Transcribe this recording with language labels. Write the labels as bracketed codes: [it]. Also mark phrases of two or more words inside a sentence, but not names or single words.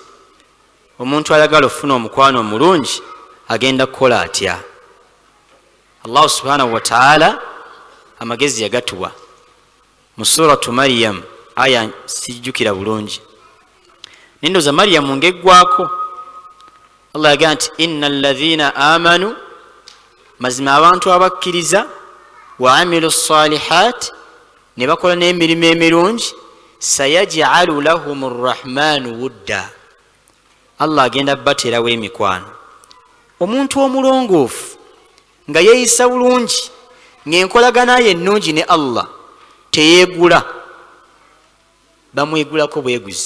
[lg] Omuntu ayagala ofuna omukwano omulungi agenda kukola atya? [ar] الله سبحانه وتعالى [lg] amagezi yagatuwa mu [ar] سورة مريم, [lg] aya sijjukira bulungi. Nindoza Maryam ngeggwako, Allah yagamba nti [ar] إن الذين آمنوا, [lg] mazima abantu abakkiriza, [ar] وعملوا الصالحات, [lg] ne bakola n'emirimu emirungi, [ar] سيجعل لهم الرحمن ودا, [lg] Allah agenda bateerawo emikwano. Omuntu omulongoofu nga yeeyisa bulungi, ng'enkolagana ye ennungi ne Allah, teyeegula, bamwegulako bweguzi.